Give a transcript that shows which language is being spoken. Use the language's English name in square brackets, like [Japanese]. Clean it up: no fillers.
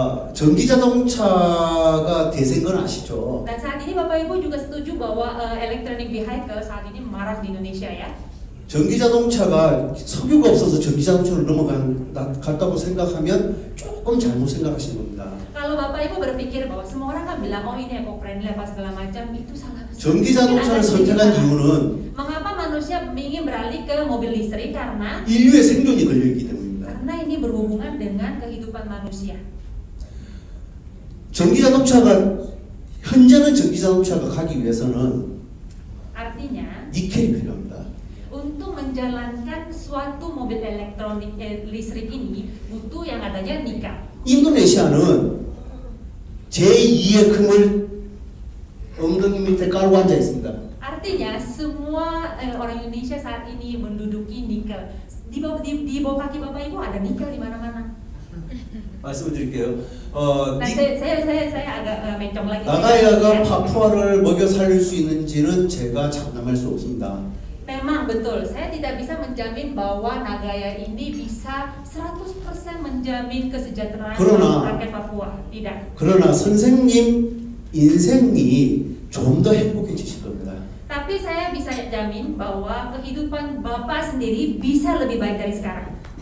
[Korean] 전기 자동차가 대세인 건 아시죠? [Indonesian] Dan saat ini Bapak Ibu juga setuju bahwa electronic vehicle saat ini marak di Indonesia ya. [Korean] 전기 자동차가 석유가 없어서 전기 자동차로 갔다고 생각하면 조금 잘못 생각하시는 겁니다. [Indonesian] Kalau Bapak Ibu berpikir bahwa semua orang kan bilang oh ini eco-friendly apa segala macam, itu salah besar. [Korean] 전기 자동차를 선택한 이유는 [Indonesian] Mengapa manusia ingin beralih ke mobil listrik? Karena [Korean] 인류의 생존이 걸려 있기 때문입니다. [Indonesian] ini berhubungan dengan kehidupan manusia. [Korean] 전기 자동차가 현재는 전기 자동차가 가기 위해서는 [Indonesian] Artinya [Korean] 니켈이 필요합니다. [Indonesian] untuk menjalankan suatu mobil elektronik listrik ini butuh yang adanya nikel. [Korean] 인도네시아는 제2의 금을 엉덩이 밑에 깔고 앉아 있습니다. [Indonesian] Artinya semua orang Indonesia saat ini menduduki nikel. Di bawah kaki Bapak Ibu ada nikel di mana-mana. [Korean] 말씀을 드릴게요. [Indonesian] Nah, saya agak mencong lagi. [Korean] 나가야가 파푸아를 먹여 살릴 수 있는지는 제가 장담할 수 없습니다. [Indonesian] Memang memang betul, saya tidak bisa menjamin bahwa Nagaya ini bisa 100% menjamin kesejahteraan rakyat Papua. Tidak. [Korean] 그러나 선생님 인생이 좀 더 행복해지실 겁니다. [Indonesian] Tapi saya bisa jamin bahwa kehidupan Bapak sendiri bisa lebih baik dari sekarang.